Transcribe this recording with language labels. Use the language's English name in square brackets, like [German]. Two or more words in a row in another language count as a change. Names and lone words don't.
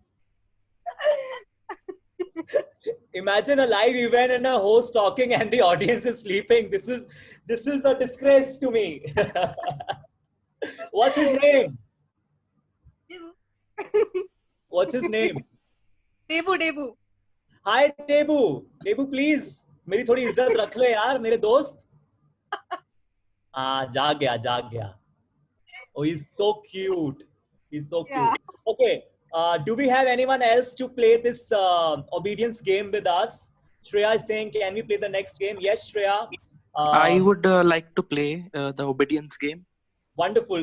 [English] Imagine a live event and a host talking and the audience is sleeping. This is a disgrace to me. What's his name? What's his name? Debu. Hi Debu. Debu please [Hindi] मेरी थोड़ी इज्जत रख ले यार मेरे दोस्त. जाग गया. [English] Oh, he's so cute. He's so cute. Okay. Do we have anyone else to play this obedience game with us? Shreya is saying, can we play the next game? Yes, Shreya. I would like to play the obedience game. Wonderful.